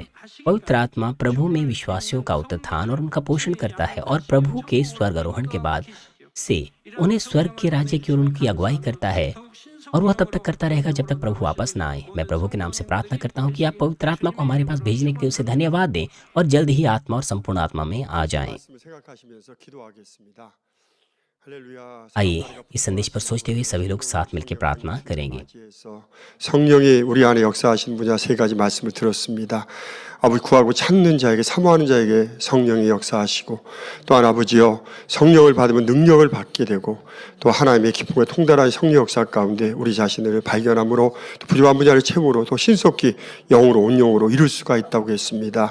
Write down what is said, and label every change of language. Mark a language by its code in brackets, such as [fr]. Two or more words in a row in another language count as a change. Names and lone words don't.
[hi] पवित्र आत्मा प्रभु में विश्वासियों का उत्थान और उनका पोषण करता है और प्रभु के स्वर्गारोहण के बाद से उन्हें स्वर्ग के राज्य की ओर उनकी अगुवाई करता है, और वह तब तक करता रहेगा जब तक प्रभु वापस ना आए। मैं प्रभु के नाम से प्रार्थना करता हूँ कि आप पवित्र आत्मा को हमारे पास भेजने के लिए उसे धन्यवाद दें और जल्द ही आत्मा और संपूर्ण आत्मा में आ जाएं। आइए इस संदेश पर सोचते हुए सभी लोग साथ मिलकर प्रार्थना करेंगे। [ko] 성령이 우리 안에 역사하시는 분야 3가지 말씀을 들었습니다. 아버지, 구하고 찾는 자에게, 사모하는 자에게 성령이 역사하시고, 또한 아버지여 성령을 받으면 능력을 받게 되고, 또 하나님의 기쁨과 통달한 성령 역사 가운데 우리 자신을 발견함으로 또 부족한 분야를 채우므로 또 신속히 영으로 온 영으로 이룰 수가 있다고 했습니다.